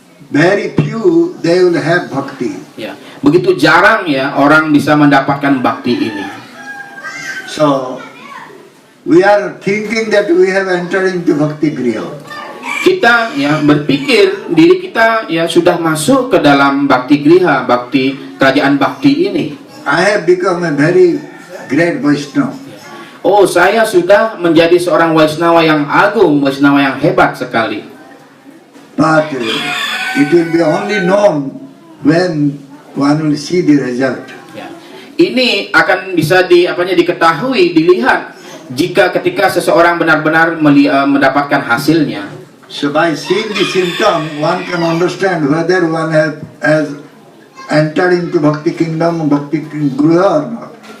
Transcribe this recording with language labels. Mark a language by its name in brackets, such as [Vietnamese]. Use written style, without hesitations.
[English] Very few they will have bhakti. [Indonesian] Ya, begitu jarang ya orang bisa mendapatkan bakti ini. [English] So we are thinking that we have entered into bhakti griha. [Indonesian] kita ya berpikir diri kita ya sudah masuk ke dalam bakti griha, bakti kerajaan bakti ini. [English] I have become a very great Vaishnava. [Indonesian] Oh, saya sudah menjadi seorang Vaishnava yang agung, Vaishnava yang hebat sekali. [English] But it will be only known when one will see the result. Ya. [Indonesian] Ini akan bisa diketahui, dilihat jika ketika seseorang benar-benar mendapatkan hasilnya. [English] So by seeing the symptom, one can understand whether one has entered into Bhakti Kingdom, Bhakti Griha or not.